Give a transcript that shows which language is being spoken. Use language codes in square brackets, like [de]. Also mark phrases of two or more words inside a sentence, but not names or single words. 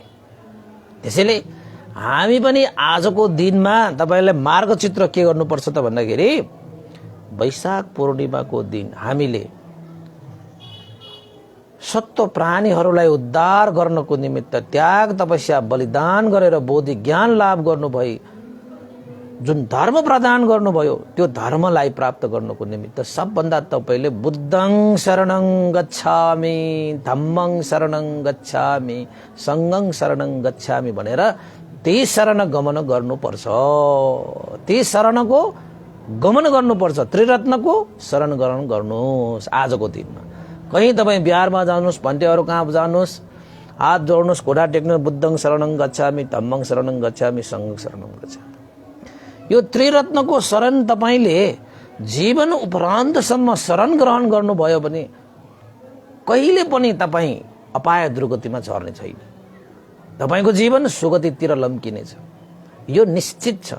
[ne] त्यसैले हामी पनि आजको दिनमा तपाईलाई मार्गचित्र के गर्नुपर्छ त भन्दाखेरि वैशाख पूर्णिमाको दिन हामीले सत्व प्राणीहरूलाई उद्धार गर्नको निमित्त त्याग तपस्या बलिदान गरेर बोधि ज्ञान लाभ गर्नुभई जुन धर्म प्रदान गर्नुभयो त्यो धर्मलाई प्राप्त गर्नको निमित्त सबभन्दा तपाईले [pi] बुद्धं शरणं गच्छामि धम्मं शरणं गच्छामि संघं शरणं गच्छामि [ne] भनेर त्यही शरण गमन गर्नुपर्छ। त्यही शरणको गमन गर्नुपर्छ। त्रिरत्नको शरण ग्रहण गर्नुहोस्। आजको दिनमा कहीं तपाईं बिहारमा जानुहोस्, भन्टेहरू कहाँ जानुहोस्, हात जोड्नुहोस्, घोडा टेक्नु, [pi] बुद्धं शरणं गच्छामि धम्मं शरणं गच्छामि संघं शरणं गच्छामि। [ne] यो त्रिरत्नको शरण तपाईले जीवन उपरान्तसम्म शरण ग्रहण गर्नुभयो भने कहिले पनि तपाई अपाय दुर्गतिमा झर्ने छैन। तपाईको जीवन सुगतितिर लम्किनेछ, यो निश्चित छ।